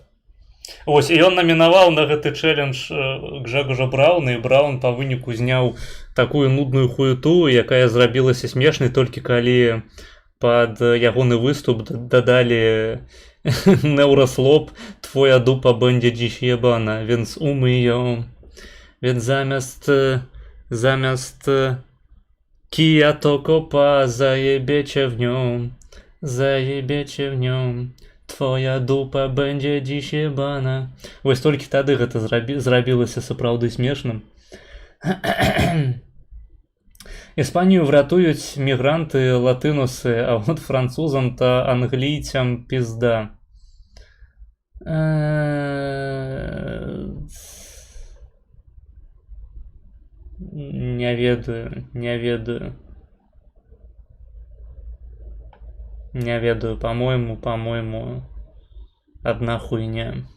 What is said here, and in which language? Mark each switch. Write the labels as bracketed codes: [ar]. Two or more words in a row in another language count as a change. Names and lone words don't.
[be] Вось, і ён намінаваў на гэты чэлендж Гжегожа Брауна, і Браун па выніку зняў такую нудную хуету, якая зрабілася смешнай толькі калі пад ягоны выступ дадалі Neuroslop, [pl] twoja dupa będzie dziś jebana, więc umyj ją. Więc zamiast kija to kopa, zajebiecie w nią. Twoja dupa będzie dziś jebana. [be] Вось толькі тады гэта зрабілася сапраўды смешным. [uk] Іспанію вратуюць мігранты латынусы, а от французам та англійцям пізда. [be] Не ведаю, [ru] по-моему, одна хуйня.